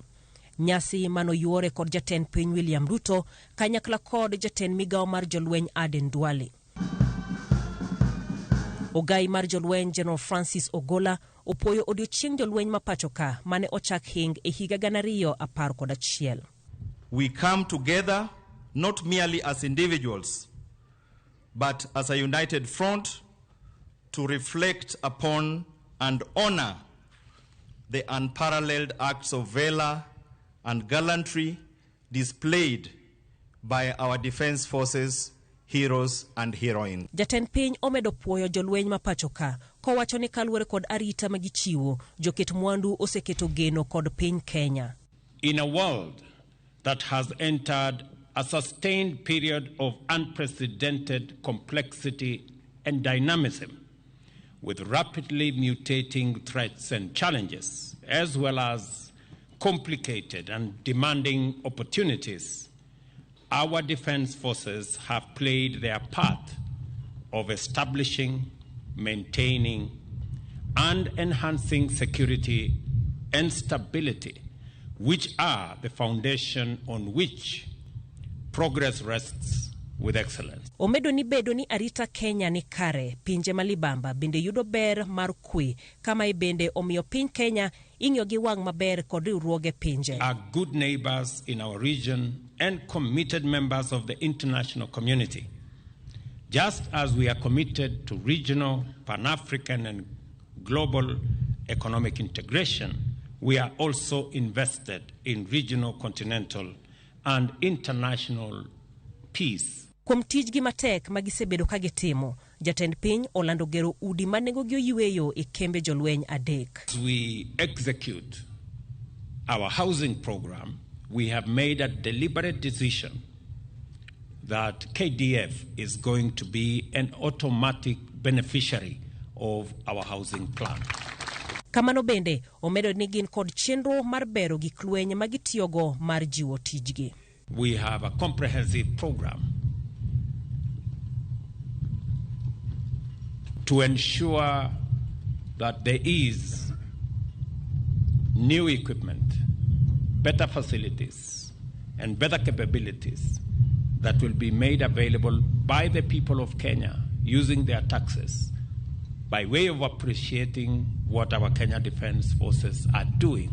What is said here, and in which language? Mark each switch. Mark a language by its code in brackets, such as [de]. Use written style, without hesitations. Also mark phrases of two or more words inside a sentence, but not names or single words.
[luo] Nyasi manoyuore kod jatend piny William Ruto kanyakla kod jatend migawo mar jolweny Aden Duale. Ogai mar jolweny General Francis Ogola opoyo odiochieng' jolweny ma pachoka mane ochak hing e higa 2011. [en] We come together not merely as individuals but as a united front to reflect upon and honor the unparalleled acts of valor and gallantry displayed by our defense forces, heroes and heroines. [luo] Jatend piny omedo puoyo jolweny ma pachoka kowacho ni kaluwore kod arita magichiwo joket mwandu oseketo geno kod piny Kenya. [en] In a world that has entered a sustained period of unprecedented complexity and dynamism, with rapidly mutating threats and challenges, as well as complicated and demanding opportunities, our defense forces have played their part of establishing, maintaining, and enhancing security and stability, which are the foundation on which progress rests with excellence. [luo] Omedo ni bedo ni arita Kenya ni kare, pinje malibamba bende yudo ber mar kwe, kama bende omiyo piny Kenya ing'iyo gi wang' maber kod riwruoge pinje. [en] Are good neighbors in our region and committed members of the international community. Just as we are committed to regional, Pan-African and global economic integration, we are also invested in regional, continental and international peace. [luo] Kuom tijgi matek magisebedo ka gitimo, jatend piny olando gero udi manengogi oyweyo e kembe jolweny 3. [en] As we execute our housing program, we have made a deliberate decision that KDF is going to be an automatic beneficiary of our housing plan. [luo] Kamano bende omedo ni gin kod chenro mar bero gik lweny magitiyogo mar jiwo tijgi. [en] We have a comprehensive program to ensure that there is new equipment, better facilities, and better capabilities that will be made available by the people of Kenya using their taxes by way of appreciating what our Kenya Defense Forces are doing.